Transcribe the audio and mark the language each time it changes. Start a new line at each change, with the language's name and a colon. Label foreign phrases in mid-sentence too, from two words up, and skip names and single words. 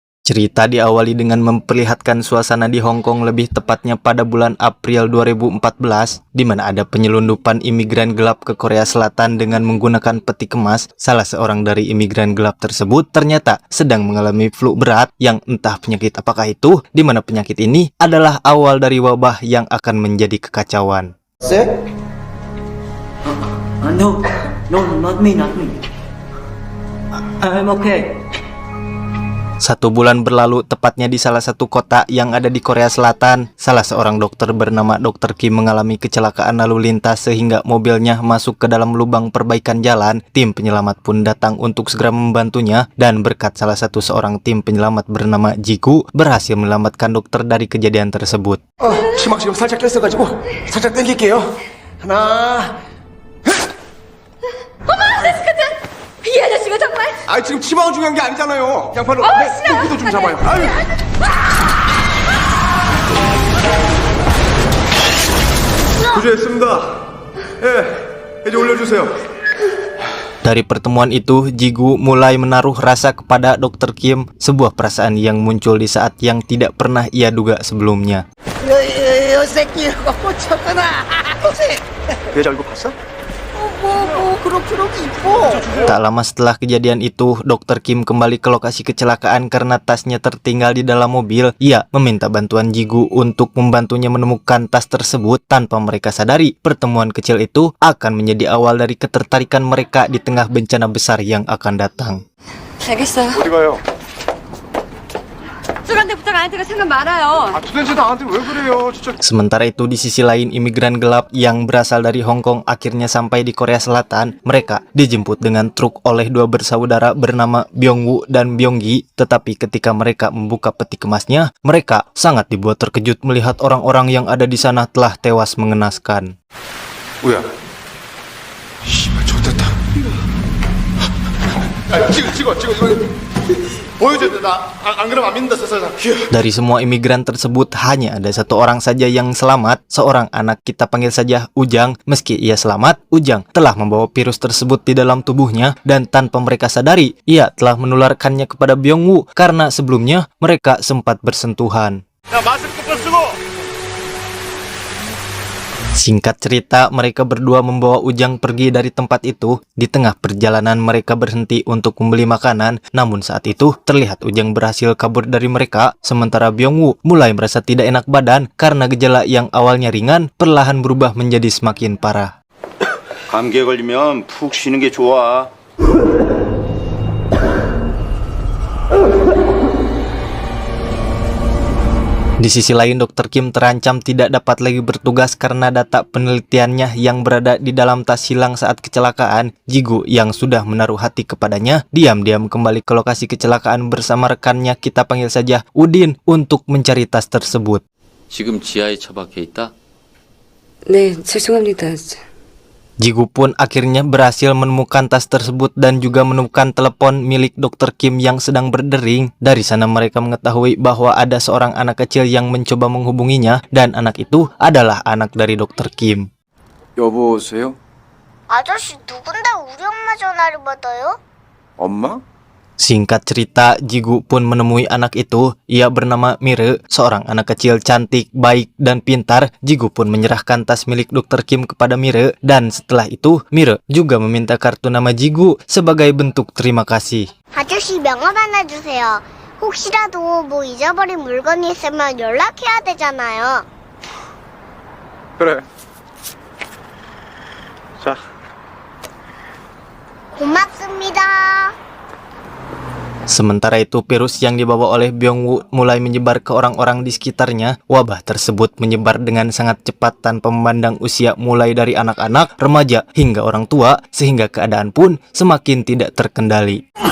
Indonesian: Cerita diawali dengan memperlihatkan suasana di Hong Kong, lebih tepatnya pada bulan April 2014, di mana ada penyelundupan imigran gelap ke Korea Selatan dengan menggunakan peti kemas. Salah seorang dari imigran gelap tersebut ternyata sedang mengalami flu berat yang entah penyakit apakah itu, di mana penyakit ini adalah awal dari wabah yang akan menjadi kekacauan.
English: No, not me. I'm okay.
Indonesian: 1 bulan berlalu, tepatnya di salah satu kota yang ada di Korea Selatan, salah seorang dokter bernama Dr. Kim mengalami kecelakaan lalu lintas sehingga mobilnya masuk ke dalam lubang perbaikan jalan. Tim penyelamat pun datang untuk segera membantunya, dan berkat salah satu seorang tim penyelamat bernama Jigu berhasil menyelamatkan dokter dari kejadian tersebut.
Korean: 심막 지금 살짝 꼈어가지고 살짝 당길게요. 하나. 이 아저씨가 정말 아 지금 치마가 중요한 게 아니잖아요. 양팔로 싫어. 구도 좀 잡아요. 아유. 구조했습니다. 예, 이제 올려주세요.
Indonesian: Dari pertemuan itu, Jigu mulai menaruh rasa kepada Dr. Kim, sebuah perasaan yang muncul di saat yang tidak pernah ia duga sebelumnya.
Korean: 요 새끼 이거 꽂혔구나. 여자 얼굴 봤어? 그렇게 이뻐.
Indonesian: Tak lama setelah kejadian itu, Dr. Kim kembali ke lokasi kecelakaan karena tasnya tertinggal di dalam mobil. Ia meminta bantuan Jigu untuk membantunya menemukan tas tersebut. Tanpa mereka sadari, pertemuan kecil itu akan menjadi awal dari ketertarikan mereka di tengah bencana besar yang akan datang.
Korean: 알겠어요. 어디 가요? 수간대 부탁한테가 생각 많아요. 도대체 나한테 왜 그래요? 진짜.
Indonesian: Sementara itu, di sisi lain, imigran gelap yang berasal dari Hong Kong akhirnya sampai di Korea Selatan. Mereka dijemput dengan truk oleh 2 bersaudara bernama Byung-woo dan Byung-gi. Tetapi ketika mereka membuka peti kemasnya, mereka sangat dibuat terkejut melihat orang-orang yang ada di sana telah tewas mengenaskan.
Korean: 뭐야? 씨발 좋됐다. 찍어 이거. 보여줘야 돼. 나안 그러면 안 믿는다 세상에.
Indonesian: Dari semua imigran tersebut, hanya ada 1 orang saja yang selamat, seorang anak, kita panggil saja Ujang. Meski ia selamat, Ujang telah membawa virus tersebut di dalam tubuhnya, dan tanpa mereka sadari, ia telah menularkannya kepada Byung-woo karena sebelumnya mereka sempat bersentuhan.
Korean: 야 마스크 쓰고.
Indonesian: Singkat cerita, mereka berdua membawa Ujang pergi dari tempat itu. Di tengah perjalanan mereka berhenti untuk membeli makanan, namun saat itu terlihat Ujang berhasil kabur dari mereka, sementara Byung-woo mulai merasa tidak enak badan karena gejala yang awalnya ringan perlahan berubah menjadi semakin parah.
Korean: 감기에 걸리면 푹 쉬는 게 좋아.
Indonesian: Di sisi lain, Dr. Kim terancam tidak dapat lagi bertugas karena data penelitiannya yang berada di dalam tas hilang saat kecelakaan. Jigu yang sudah menaruh hati kepadanya diam-diam kembali ke lokasi kecelakaan bersama rekannya, kita panggil saja Udin, untuk mencari tas tersebut.
Korean: 지금 지하에 처박혀 있다? 네, 죄송합니다.
Indonesian: Jigu pun akhirnya berhasil menemukan tas tersebut dan juga menemukan telepon milik Dr. Kim yang sedang berdering. Dari sana mereka mengetahui bahwa ada seorang anak kecil yang mencoba menghubunginya, dan anak itu adalah anak dari Dr. Kim.
Korean: 여보세요? 아저씨 누군데 우리 엄마 전화를 받아요? 엄마?
Indonesian: Singkat cerita, Jigu pun menemui anak itu. Ia bernama Mire, seorang anak kecil cantik, baik, dan pintar. Jigu pun menyerahkan tas milik Dr. Kim kepada Mire, dan setelah itu Mire juga meminta kartu nama Jigu sebagai bentuk terima kasih.
Korean: 아저씨 명함 하나 주세요. 혹시라도 뭐 잊어버린 물건이 있으면 연락해야 되잖아요. 그래. 자. 고맙습니다.
Indonesian: Sementara itu, virus yang dibawa oleh Byung-woo mulai menyebar ke orang-orang di sekitarnya. Wabah tersebut menyebar dengan sangat cepat tanpa memandang usia, mulai dari anak-anak, remaja, hingga orang tua, sehingga keadaan pun semakin tidak terkendali.